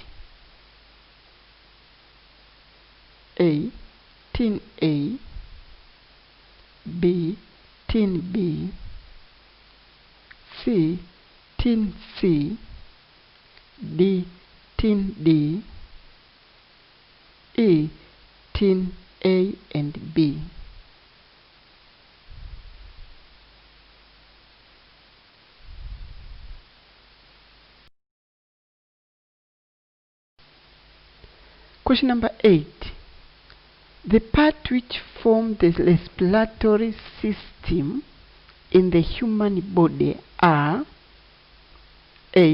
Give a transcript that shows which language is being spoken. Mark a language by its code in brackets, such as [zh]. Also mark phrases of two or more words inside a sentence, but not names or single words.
[en] A. Tin A. B. Tin B. C. Tin C. D. Tin D. E. Tin A and B. Question number 8. The parts which form the respiratory system in the human body are A.